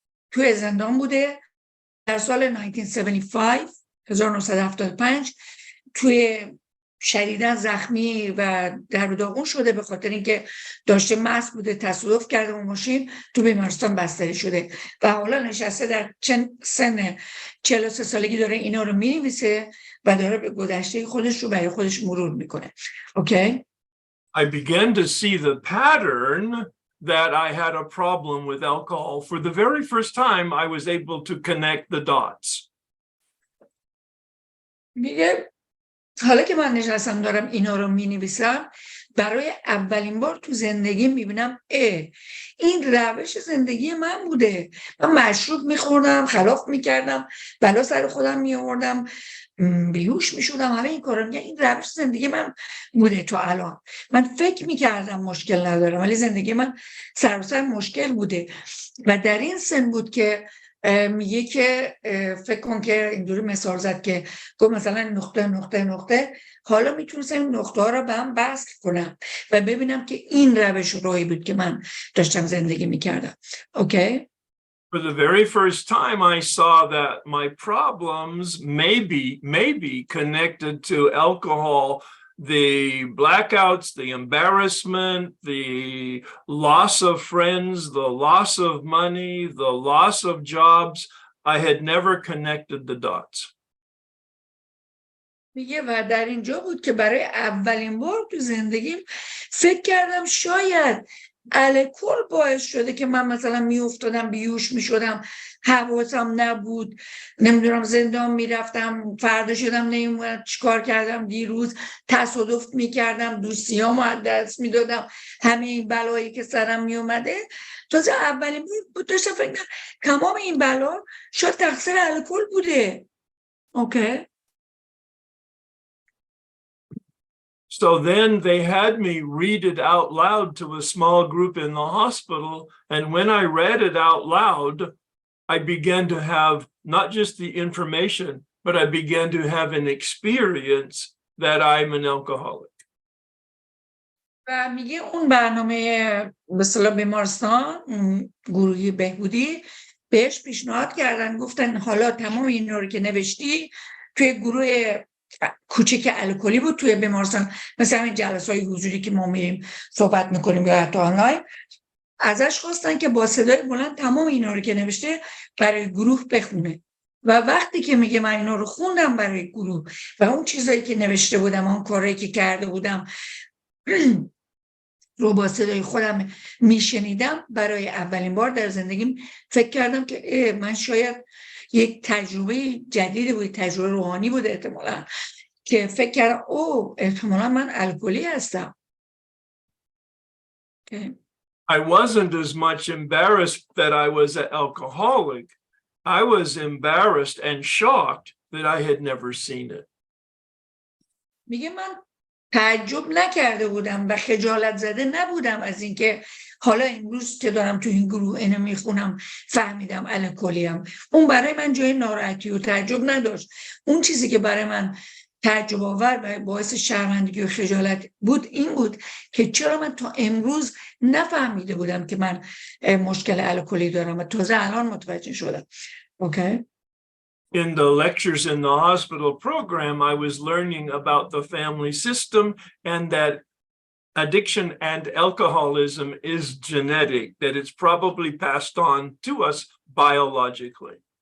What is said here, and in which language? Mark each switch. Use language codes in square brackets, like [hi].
[fa] توی زندان بوده، در سال 1975 توی شدیداً زخمی و در داغون شده به خاطر اینکه داشته مست بوده، تصادف کرده و ماشین تو بیمارستان بستری شده و حالا نشسته در سن 43 سالگی داره اینا رو می‌نویسه و داره به گذشته خودش رو برای خودش مرور میکنه. اوکی؟ [en] I began to see the pattern that I had a problem with alcohol. For the very first time, I was able to connect the dots. [fa] میگه حالا که من نشستم دارم اینا رو می‌نویسم برای اولین بار تو زندگی میبینم این روش زندگی من بوده. من مشروب میخوردم، خلاف میکردم، بلا سر خودم میآوردم، بیهوش میشدم، همه این کارا. میگه این روش زندگی من بوده تا الان. من فکر میکردم مشکل ندارم ولی زندگی من سراسر مشکل بوده و در این سن بود که میگه که فکر کن که اینجوری مثال زد که گفت مثلا نقطه حالا میتونستم این نقطه ها رو به هم وصل کنم و ببینم که این روش راهی بود که من داشتم زندگی میکردم. اوکی؟ [en] For the very first time, I saw that my problems may be connected to alcohol. The blackouts, the embarrassment, the loss of friends, the loss of money, the loss of jobs. I had never connected the dots. [fa] میگه و در اینجا بود که برای اولین بار تو زندگیم فکر کردم شاید الکل باعث شده که من مثلا میافتادم، بیهوش میشدم، حواسم نبود، نمیدونم زندان میرفتم، فردا شدم نمیدونم چیکار کردم، دیروز تصادف میکردم، دوستیامو از دست میدادم، همه این بلایی که سرم میومده. تازه اولین بود داشتم فکر کنم تمام این بلا شاید تقصیر الکل بوده. اوکی؟ [en] So then they had me read it out loud to a small group in the hospital. And when I read it out loud, I began to have not just the information, but I began to have an experience that I'm an alcoholic. [fa] و میگه اون برنامه به اصطلاح بیمارستان، گروهی بهبودی بهش پیشنهاد کردن، گفتن حالا تمام اینا رو که نوشتی توی گروه کوچیک الکلی بود توی بیمارستان، مثل همین جلسه‌های حضوری که ما میریم صحبت میکنیم یا حتی آنلاین، ازش خواستن که با صدای بلند تمام اینا رو که نوشته برای گروه بخونه. و وقتی که میگه من اینا رو خوندم برای گروه و اون چیزایی که نوشته بودم، اون کارهایی که کرده بودم رو با صدای خودم میشنیدم، برای اولین بار در زندگیم فکر کردم که من شاید یک تجربه جدیدی بود، تجربه روحانی بود احتمالاً، که فکر کردم احتمالاً من الکلی هستم. [en] I wasn't as much embarrassed that I was an alcoholic. I was embarrassed and shocked that I had never seen it. [fa] میگه من تعجب نکرده بودم و خجالت زده نبودم از اینکه حالا امروز که دارم تو این گروه اینو میخونم فهمیدم الکلیم. اون برای من جای ناراحتی و تعجب نداشت. اون چیزی که برای من تعجب آور و باعث شرمندگی و خجالت بود این بود که چرا من تا امروز نفهمیده بودم که من مشکل الکلی دارم و تازه الان متوجه شدم. اوکی؟ [en] In the lectures in the hospital program, I was learning about the family system and that addiction and alcoholism is genetic, that it's probably passed on to us biologically.